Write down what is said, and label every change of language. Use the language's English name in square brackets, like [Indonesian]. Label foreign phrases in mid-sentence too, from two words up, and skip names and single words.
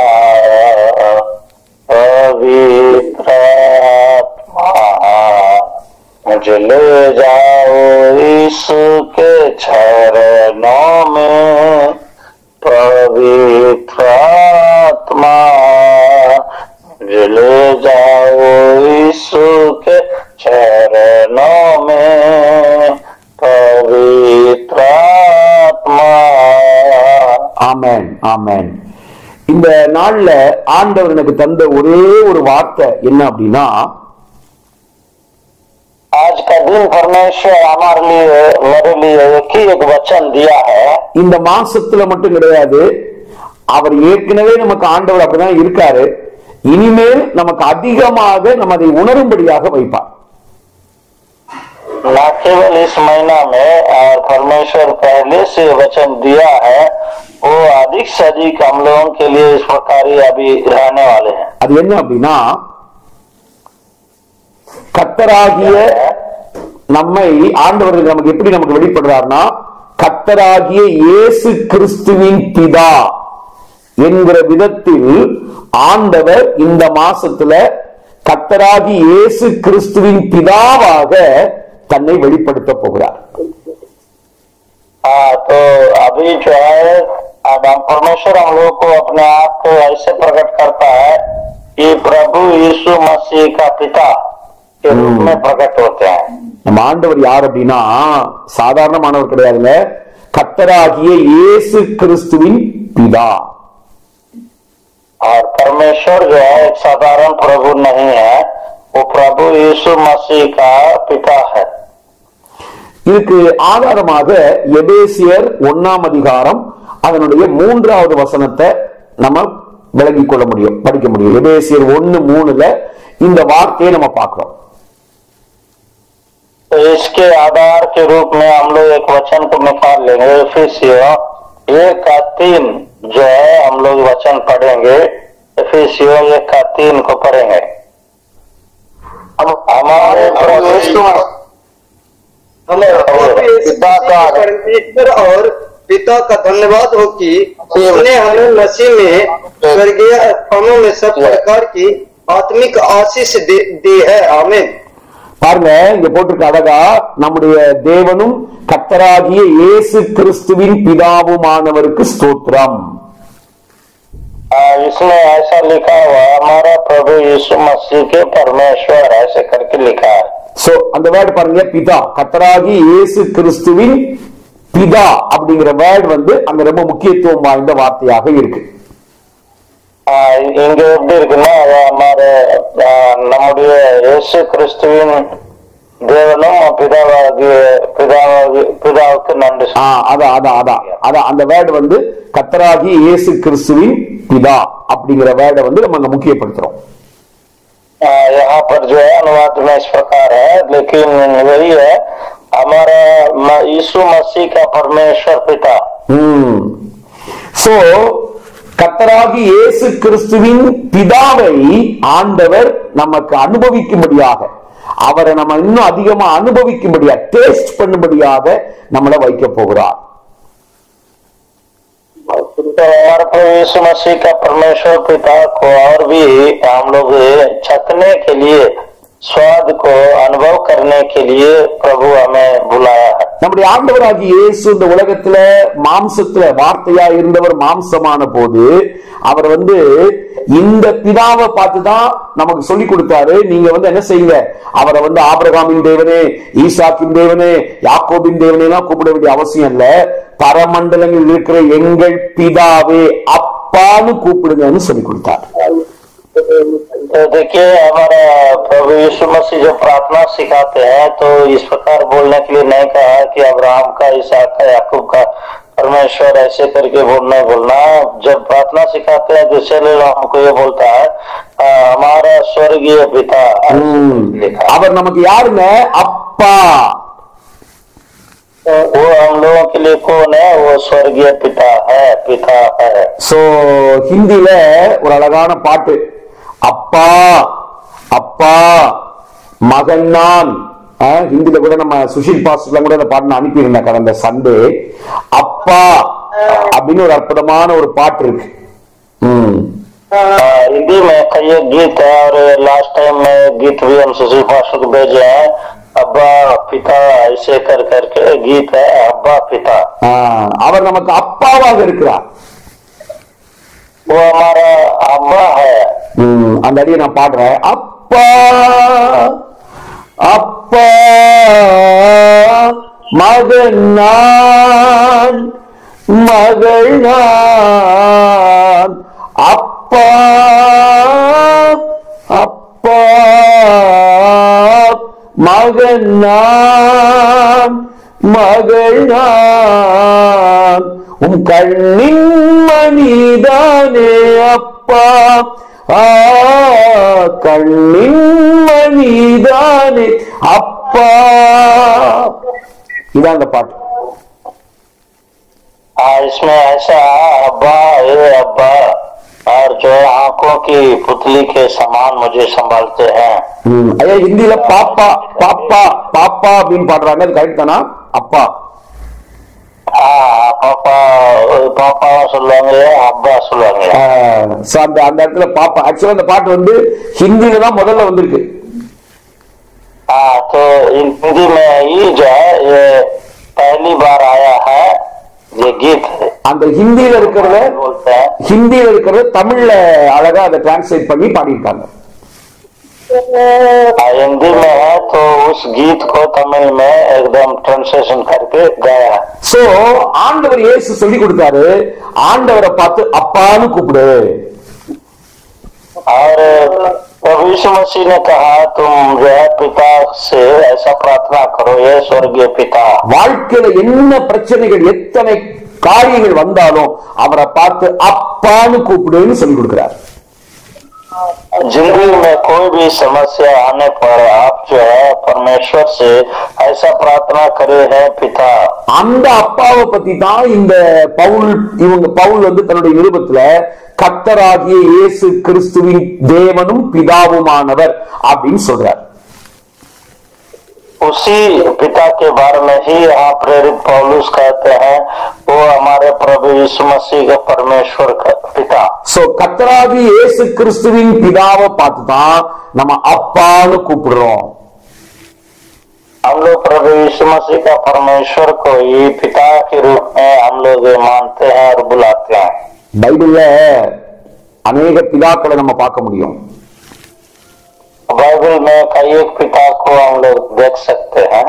[Hindi] मुझे ले जाओ यीशु के चरणों में पवित्र आत्मा मुझे ले जाओ यीशु के चरणों में पवित्र आत्मा. [Tamil] ஆமென் ஆமென். இந்த நாள்ல ஆண்டவர் எனக்கு தந்த ஒரே ஒரு வார்த்தை என்ன அப்படின்னா, [Hindi] आज का दिन परमेश्वर हमारे लिए मेरे लिए एक वचन दिया है. [Tamil] இந்த மாசத்துல மட்டும் கிடையாது, அவர் ஏற்கனவே நமக்கு ஆண்டவர் அப்படிதான் இருக்காரு, இனிமேல் நமக்கு அதிகமாக நம்ம அதை உணரும்படியாக வைப்பார். [Hindi] न केवल इस महीना में और परमेश्वर पहले से वचन दिया है, वो अधिक से अधिक हम लोगों के लिए इस प्रकार ही अभी रहने वाले हैं. [Tamil] அது என்ன அப்படின்னா, கர்த்தராகிய நம்மை ஆண்டவர் நமக்கு எப்படி நமக்கு வெளிப்படுறார்னா, கர்த்தராகிய இயேசு கிறிஸ்துவின் பிதா என்கிற விதத்தில் ஆண்டவர் இந்த மாசத்துல கர்த்தராகிய இயேசு கிறிஸ்துவின் பிதாவாக தன்னை வெளிப்படுத்த போகிறார். [Hindi] तो अभी जो है परमेश्वर हम लोग को अपने आप को ऐसे प्रकट करता है कि प्रभु यीशु मसीह का पिता के रूप में प्रकट होते हैं. [Tamil] நம்ம ஆண்டவர் யார் அப்படின்னா சாதாரணமானவர் கிடையாதுங்க, கர்த்தராகிய இயேசு கிறிஸ்துவின் பிதா. [Hindi] और परमेश्वर जो है एक साधारण प्रभु नहीं है, वो प्रभु यीशु मसीह का पिता है. [Tamil] இதுக்கு ஆதாரமாக எபேசியர் 1ஆம் அதிகாரம் அதனுடைய 3வது வசனத்தை நம்ம விளங்கிக் கொள்ள முடியும், படிக்க முடியும். எபேசியர் 1:3 இந்த வார்த்தையை நம்ம பார்க்கிறோம். [Hindi] तो इसके आधार के रूप में हम लोग एक वचन को निकाल लेंगे. इफिसियों 1:3 जो है हम लोग वचन पढ़ेंगे. इफिसियों 1:3 को पढ़ेंगे. हमारे पिता का परमेश्वर और पिता का धन्यवाद हो कि उसने हमें मसीह में स्वर्गीय स्थानों में सब प्रकार की आत्मिक आशीष दी है. आमीन. [Tamil] பாருங்க, இங்க போட்டிருக்க அழகா, நம்முடைய தேவனும் கர்த்தராகிய இயேசு கிறிஸ்துவின் பிதாவுமானவருக்கு ஸ்தோத்திரம். [Hindi] इसमें ऐसा लिखा हुआ हमारा प्रभु यीशु मसीह के परमेश्वर ऐसे करके लिखा है. [Tamil] சோ அந்த வேர்டு பாருங்க, பிதா, கர்த்தராகிய இயேசு கிறிஸ்துவின் பிதா அப்படிங்கிற வேர்டு அங்க ரொம்ப முக்கியத்துவம் வாய்ந்த வார்த்தையாக இருக்கு. இங்க எப்படி இருக்குன்னா, நம்முடைய இயேசு கிறிஸ்துவின் தேவனும் பிதாவுக்கு நன்றி. அதான் அந்த வேர்டு கர்த்தராகிய இயேசு கிறிஸ்துவின் பிதா அப்படிங்கிற வேர்டை நம்ம அங்க முக்கியப்படுத்துறோம். [Hindi] यहाँ पर जो है अनुवाद में इस प्रकार है, लेकिन वही है हमारा यीशु मसीह का परमेश्वर पिता. [Tamil] சோ கர்த்தராகிய இயேசு கிறிஸ்துவின் பிதாவை ஆண்டவர் நமக்கு அனுபவிக்கும்படியாக, அவரை நம்ம இன்னும் அதிகமா அனுபவிக்கும்படியாக, டேஸ்ட் பண்ணும்படியாக நம்மளை வைக்க போகிறார். [Hindi] तो हमारे प्रभु यीशु मसीह का परमेश्वर पिता को और भी हम लोग चखने के लिए, स्वाद को अनुभव करने के लिए प्रभु हमें बुलाया है. [Tamil] நம்முடைய ஆண்டவராகிய இயேசு இந்த உலகத்துல மாம்சத்துல வார்த்தையா இருந்தவர் மாம்சமான போது அவர் இந்த பிதாவை பார்த்துதான் நமக்கு சொல்லி கொடுத்தாரு. நீங்க என்ன செய்யுங்க, அவரை ஆபிரகாமின் தேவனே, ஈசாக்கின் தேவனே, யாக்கோபின் தேவனே எல்லாம் கூப்பிட வேண்டிய அவசியம் இல்ல, பரமண்டலங்களில் இருக்கிற எங்கள் பிதாவே அப்பான்னு கூப்பிடுங்கன்னு சொல்லி கொடுத்தார். [Hindi] तो देखिए हमारा प्रभु यीशु मसीह जो प्रार्थना सिखाते हैं, तो इस प्रकार बोलने के लिए नहीं कहा कि अब्राहम का, इसहाक का, याकूब का परमेश्वर ऐसे करके बोलना. जब प्रार्थना सिखाते हैं दूसरे लोग हमको ये बोलता है हमारा स्वर्गीय पिता. [Tamil] அவர் நமக்கு யாருங்க? அப்பா. [Hindi] वो हम लोगों के लिए कौन है? वो स्वर्गीय पिता है, पिता है. [Tamil] சோ ஹிந்தில ஒரு அழகான பாட்டு, அப்பா அப்பா மகன் நான். ஹிந்தில கூட நம்ம சுஷில் பாஸ்டர்லாம் கூட அந்த பாட்டு அனுப்பியிருந்தேன் கடந்த சண்டே. அப்பா அப்படின்னு ஒரு அற்புதமான ஒரு பாட்டு இருக்கு. [Hindi] हिंदी में कई गीत है, और [English] last time [Hindi] में गीत भी हम सुशील पास्टर को भेजे हैं. अब्बा पिता ऐसे कर करके गीत है, अब्बा पिता. [Tamil] அவர் நமக்கு அப்பாவாக இருக்கிறார். [Hindi] वो हमारा अब्बा है. [Tamil] அந்த அடியை நான் பாடுறேன். அப்பா அப்பா மகன் நான், மகள் நான். அப்பா அப்பா மகன் நான், மகள் நான். உம் கண்ணின் மணிதானே அப்பா, கண்ணின் மணிதானே அப்பா. இதான் அந்த பாட்டு. [Hindi] इसमें ऐसा अब्बा, अब्बा और जो आंखों की पुतली के समान मुझे संभालते हैं। [Tamil] ஐயா ஹிந்தியில பாப்பா பாப்பா பாப்பா அப்படின்னு பாடுறாங்க, அது கரெக்ட் தானா? அப்பா பாப்பா பாப்பா சொல்லுவாங்க, அப்பா சொல்லுவாங்க. அந்த அந்த இடத்துல பாப்பா ஆக்சுவலா அந்த பாட்டு வந்து ஹிந்தியில தான் முதல்ல வந்திருக்கு. [Hindi] तो हिंदी में ये जो है ये पहली बार आया है ये गीत। [Tamil] அந்த ஹிந்தியில இருக்கிறத தமிழ்ல அழகா அதை டிரான்ஸ்லேட் பண்ணி பாடியிருக்காங்க. [Hindi] हिंदी में है तो उस गीत को तमिल में एकदम ट्रांसलेशन करके गाया। [Tamil] சோ ஆண்டவர் இயேசு சொல்லி கொடுத்தாரு, ஆண்டவரை பார்த்து அப்பான்னு கூப்பிடு. [Hindi] और प्रभु यीशु मसीह ने कहा तुम जो है पिता से ऐसा प्रार्थना करो, ये स्वर्गीय पिता। [Tamil] வாழ்க்கையில என்ன பிரச்சனைகள் எத்தனை காரியங்கள் வந்தாலும் அவரை பார்த்து அப்பான்னு கூப்பிடுன்னு சொல்லி கொடுக்கிறார். [Hindi] जिंदगी में कोई भी समस्या आने पर आप जो है परमेश्वर से ऐसा प्रार्थना करे है पिता। [Tamil] அந்த அப்பாவை பத்தி தான் இந்த பவுல் வந்து தன்னுடைய நிருபத்துல கர்த்தராகிய இயேசு கிறிஸ்துவின் தேவனும் பிதாவுமானவர் அப்படின்னு சொல்றார். [Hindi] उसी पिता के बारे में ही यहाँ प्रेरित पौलुस कहते हैं वो हमारे प्रभु यीशु मसीह का परमेश्वर का पिता। [Tamil] சோ கர்த்தராகிய இயேசு கிறிஸ்துவின் பிதாவை பார்த்து தான் நம்ம அப்பான்னு கூப்பிடுறோம். [Hindi] हम लोग प्रभु यीशु मसीह का परमेश्वर को ही पिता के रूप में हम लोग मानते हैं और बुलाते हैं। [Tamil] பைபிள்ல அநேக பிதாக்களை நம்ம பார்க்க முடியும். [Hindi] बाइबल में कई एक पिता को हम लोग देख सकते हैं।